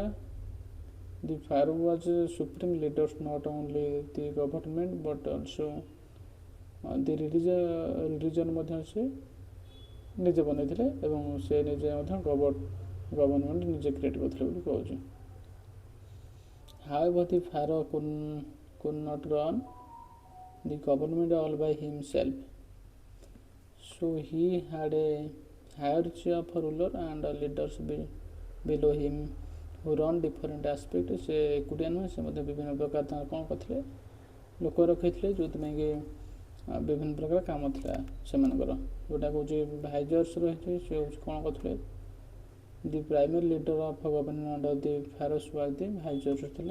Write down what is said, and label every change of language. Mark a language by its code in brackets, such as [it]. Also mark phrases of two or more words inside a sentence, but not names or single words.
[en] The pharaoh was supreme leaders not only the government but also the religion [or] ମଧ୍ୟ ସେ ନିଜେ ବନେଇଥିଲେ ଏବଂ ସେ ନିଜେ ମଧ୍ୟ ଗଭର୍ଣ୍ଣମେଣ୍ଟ ନିଜେ କ୍ରିଏଟ୍ କରିଥିଲେ ବୋଲି କହୁଛି। [en] However, the pharaoh could not run the government all by himself, so he had a hierarchy of ruler and leaders below him who run different aspects. [or] ସେ ଏକୁଟିଆ ନୁହେଁ, ସେ ମଧ୍ୟ ବିଭିନ୍ନ ପ୍ରକାର ତାଙ୍କର କ'ଣ କରିଥିଲେ, ଲୋକ ରଖିଥିଲେ ଯେଉଁଥିପାଇଁ କି ବିଭିନ୍ନ ପ୍ରକାର କାମ ଥିଲା ସେମାନଙ୍କର। ଯେଉଁଟା କହୁଛି ଭାଇଜର୍ସ ରହିଛି, ସେ ହେଉଛି କ'ଣ କରୁଥିଲେ? [en] The primary leader of government under the pharaohs was the viziers ଥିଲେ।